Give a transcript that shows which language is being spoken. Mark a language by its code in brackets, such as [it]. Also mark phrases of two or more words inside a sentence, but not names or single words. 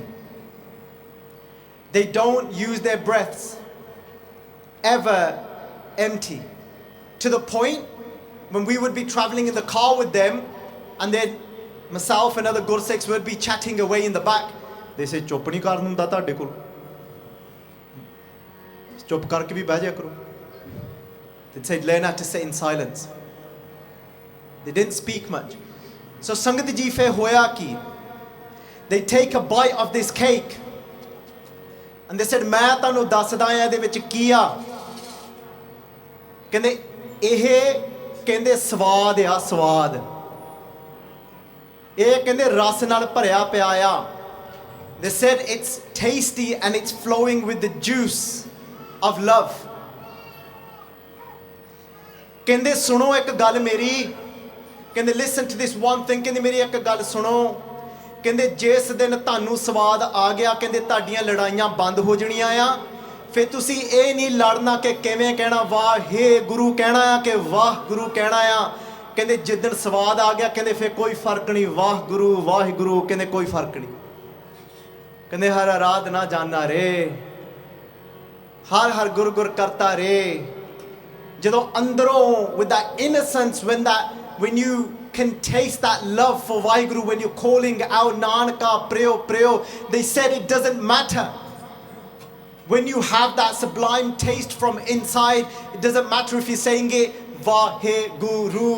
[en] They don't use their breaths ever empty. To the point when we would be traveling in the car with them, and then myself and other Gursikhs would be chatting away in the back. They say, [pa] "ਚੁੱਪ ਨਹੀਂ ਕਰ ਹੁੰਦਾ ਤੁਹਾਡੇ ਕੋਲ। ਚੁੱਪ ਕਰਕੇ ਵੀ ਬਹਿ ਜਾਇਆ ਕਰੋ." [en] They'd say, learn how to sit in silence. They didn't speak much. So Sangat Ji [pa] ਫੇ ਹੋਇਆ ਕੀ. [en] They take a bite of this cake. And they said, [pa] "ਮੈਂ ਤੈਨੂੰ ਦੱਸਦਾ ਆਂ ਏਦੇ ਵਿੱਚ ਕੀ ਆ." ਕਹਿੰਦੇ ਇਹ ਕਹਿੰਦੇ ਸਵਾਦ ਆ ਸਵਾਦ. ਇਹ ਕਹਿੰਦੇ ਰਸ ਨਾਲ ਭਰਿਆ ਪਿਆ ਆ. [en] They said it's tasty and it's flowing with the juice of love. [pa] ਕਹਿੰਦੇ ਸੁਣੋ ਇੱਕ ਗੱਲ ਮੇਰੀ. [en] Kende listen to this one thing. [pa] ਕਹਿੰਦੇ ਮੇਰੀ ਇੱਕ ਗੱਲ ਸੁਣੋ. ਕਹਿੰਦੇ ਜਿਸ ਦਿਨ ਤੁਹਾਨੂੰ ਸਵਾਦ ਆ ਗਿਆ ਕਹਿੰਦੇ ਤੁਹਾਡੀਆਂ ਲੜਾਈਆਂ ਬੰਦ ਹੋ ਜਣੀਆਂ ਆ ਫਿਰ ਤੁਸੀਂ ਇਹ ਨਹੀਂ ਲੜਨਾ ਕਿ ਕਿਵੇਂ ਕਹਿਣਾ ਵਾਹਿਗੁਰੂ ਕਹਿਣਾ ਆ ਕਿ ਵਾਹਿਗੁਰੂ ਕਹਿਣਾ ਆ ਕਹਿੰਦੇ ਜਿੱਦਣ ਸਵਾਦ ਆ ਗਿਆ ਕਹਿੰਦੇ ਫਿਰ ਕੋਈ ਫਰਕ ਨਹੀਂ ਵਾਹਿਗੁਰੂ ਵਾਹਿਗੁਰੂ ਕਹਿੰਦੇ ਕੋਈ ਫਰਕ ਨਹੀਂ ਕਹਿੰਦੇ ਹਰ ਆਰਾਧਨਾ ਜਾਨਾ ਰੇ ਹਰ ਹਰ ਗੁਰ ਗੁਰ ਕਰਤਾ ਰੇ ਜਦੋਂ ਅੰਦਰੋਂ [en] with that innocence when you can taste that love for Vaheguru, when you're calling out Nanaka, Preo, Preo, they said it doesn't matter. When you have that sublime taste from inside, it doesn't matter if you're saying it Vaheguru.